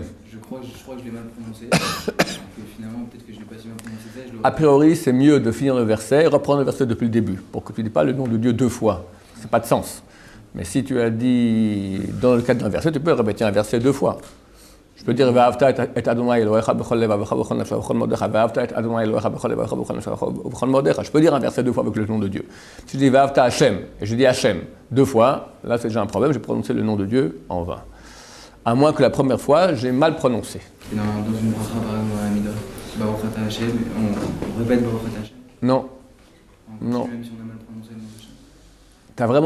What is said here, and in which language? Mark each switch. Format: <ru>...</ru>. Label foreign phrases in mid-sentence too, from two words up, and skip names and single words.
<fr>Je crois que je l'ai mal prononcé. Et finalement, peut-être que je ne l'ai pas si mal prononcé ça. A priori, c'est mieux de finir le verset et reprendre le verset depuis le début, pour que tu ne dis pas le nom de Dieu deux fois. Ça n'a pas de sens. Mais si tu as dit, dans le cadre d'un verset, tu peux répéter un verset deux fois. Je peux dire,</fr> <he>ואהבת את ה' אלהיך בכל לבבך בכל נפשך בכל מאדך. ואהבת את ה' אלהיך בכל לבבך בכל נפשך בכל מאדך.</he> <fr>Je peux dire un verset deux fois avec le nom de Dieu. Si je dis</fr> <he>ואהבת השם,</he> <fr>et je dis Hashem deux fois, là c'est déjà un problème, j'ai prononcé le nom de Dieu en vain. À moins que la première fois, j'ai mal prononcé. Et dans une bracha, par exemple, dans la Mida,</fr> <he>ברוך אתה השם,</he> <fr>on répète</fr> <he>ברוך אתה השם.</he> <fr>Non. Même si on a mal prononcé le nom d'Hashem.</fr>